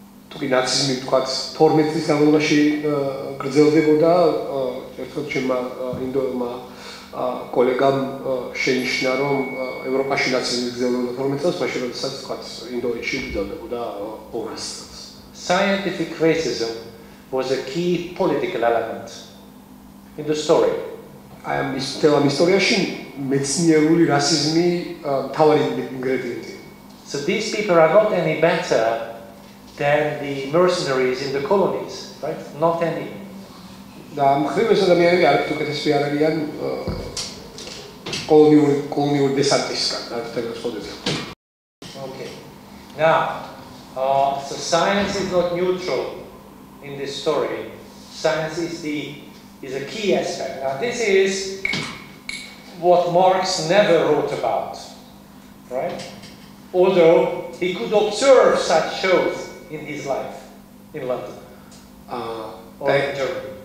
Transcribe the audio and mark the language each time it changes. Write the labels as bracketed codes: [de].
[ka] თუკი ნაციზმი თქვათ 12 წლის განმავლობაში გრძელდებოდა, ერთხელ ჩემმა ინდოელმა კოლეგამ შენიშნა, რომ ევროპაში ნაციზმი გრძელდებოდა 12 წელს, მაშინ როდესაც თქვათ ინდოეთში გრძელდებოდა 200 წელს. [en] Scientific racism was a key political element in the story. [ka] აი ამ ისტორიაში მეცნიერული რასიზმი მთავარი ინგრედიენტია. [en] So these people are not any better than the mercenaries in the colonies, right? Not any. [ka] და მხრივ ეს ადამიანები არ უკეთესი არ არიან კოლონიური დესანტისგან, რა თქმა. [en] Okay. Now, so science is not neutral in this story. Science is a key aspect. Now, this is what Marx never wrote about, right? Although he could observe such shows in his life in London or in Germany.